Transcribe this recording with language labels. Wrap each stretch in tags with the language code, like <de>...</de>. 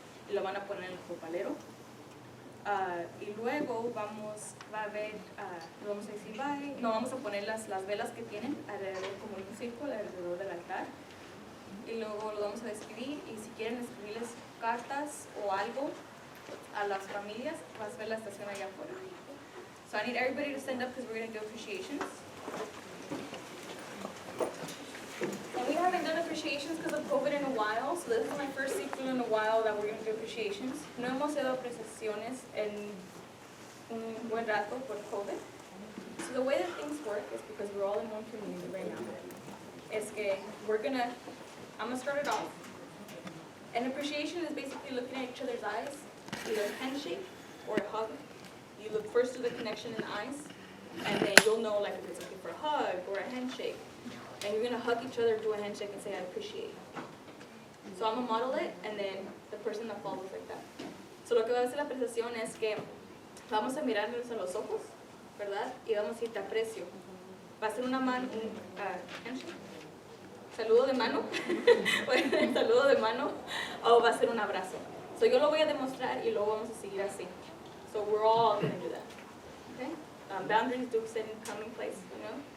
<es>Y lo van a poner en el copalero. Y luego vamos a decir bye. No, vamos a poner las velas que tienen alrededor, como en un círculo alrededor del altar. Y luego lo vamos a despedir. Y si quieren escribirles cartas o algo a las familias, vas a ver la estación allá afuera.</es> <en>So I need everybody to stand up because we're going to do appreciations. And we haven't done appreciations because of COVID in a while, so this is my first ciclo in a while that we're going to do appreciations.</en> <es>No hemos hecho apreciaciones en un buen rato por COVID.</es> <en>So the way that things work is because we're all in one community right now.</en> <es>Es que</es> <en>I'm going to start it off. An appreciation is basically looking at each other's eyes, either a handshake or a hug. You look first to the connection in the eyes, and then you'll know like if it's looking for a hug or a handshake. And you're going to hug each other, do a handshake, and say, I appreciate. So I'm going to model it, and then the person that follows like that.</en> <es>So lo que va a hacer la apreciación es que vamos a mirarnos a los ojos, ¿verdad? Y vamos a decir, te aprecio. Va a ser una mano, handshake, saludo de mano, saludo de mano, o va a ser un abrazo. So yo lo voy a demostrar y luego vamos a seguir así.</es> <en>So we're all going to do that. Okay? Boundaries do sit in common place, you know?</en>